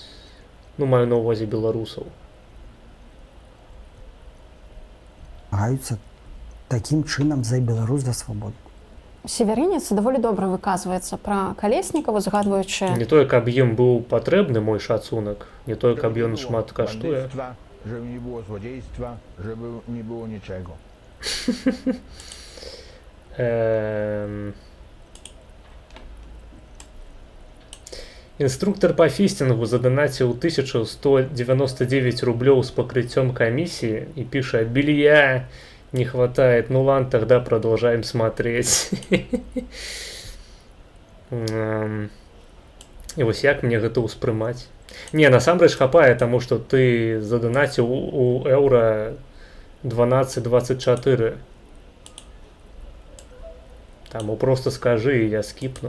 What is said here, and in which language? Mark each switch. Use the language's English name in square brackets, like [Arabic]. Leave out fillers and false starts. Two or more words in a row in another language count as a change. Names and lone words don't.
[Belarusian] Ну, маю на ўвазе беларусаў. Гаюцца такім чынам за Беларусь, за свабоду. Северинец даволі добра выказваецца пра Калеснікава, згадваючы Не тое, каб ім быў патрэбны мой шацунак, не тое, каб ён шмат каштуе. [Polish] Żeby nie było złodziejstwa, żeby nie było niczego. [Belarusian] Інструктор па фістінгу заданаціў 1199 рублёў з пакрыццём камісіі і піша: [Russian] «Белья не хватает, ну ладно, тогда продолжаем смотреть». [Belarusian] І вось як мне гэта ўспрымаць? Не, насамрэч хапае, таму што ты заданаціў у еўра 12.24. Таму просто скажы, і я скіпну.